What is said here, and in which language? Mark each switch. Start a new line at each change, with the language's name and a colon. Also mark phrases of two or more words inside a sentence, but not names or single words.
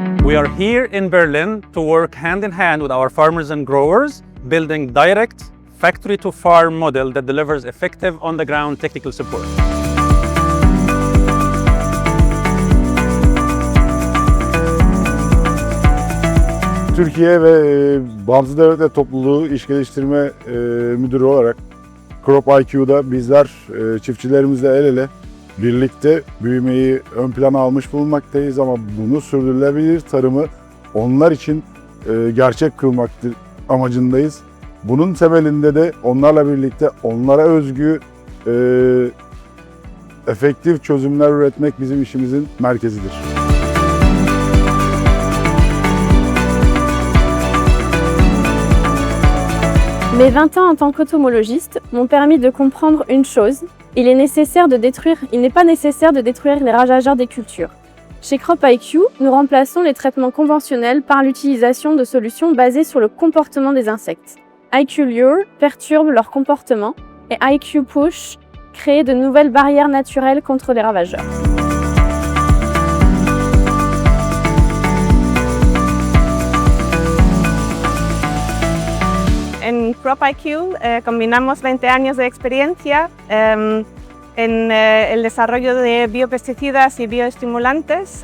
English: We are here in Berlin to work hand in hand with our farmers and growers, building direct factory-to-farm model that delivers effective on-the-ground technical support.
Turkish: Türkiye ve Bağımsız Devletler Topluluğu İş Geliştirme Müdürü olarak CropIQ'da bizler çiftçilerimizle el ele birlikte büyümeyi ön plana almış bulunmaktayız ama bunu sürdürülebilir tarımı onlar için gerçek kılmak amacındayız. Bunun temelinde de onlarla birlikte onlara özgü efektif çözümler üretmek bizim işimizin merkezidir.
French: Mes 20 ans en tant qu'automologiste m'ont permis de comprendre une chose, il n'est pas nécessaire de détruire les ravageurs des cultures. Chez CropIQ, nous remplaçons les traitements conventionnels par l'utilisation de solutions basées sur le comportement des insectes. IQ Lure perturbe leur comportement et IQ Push crée de nouvelles barrières naturelles contre les ravageurs.
Spanish: En CropIQ combinamos 20 años de experiencia en el desarrollo de biopesticidas y bioestimulantes.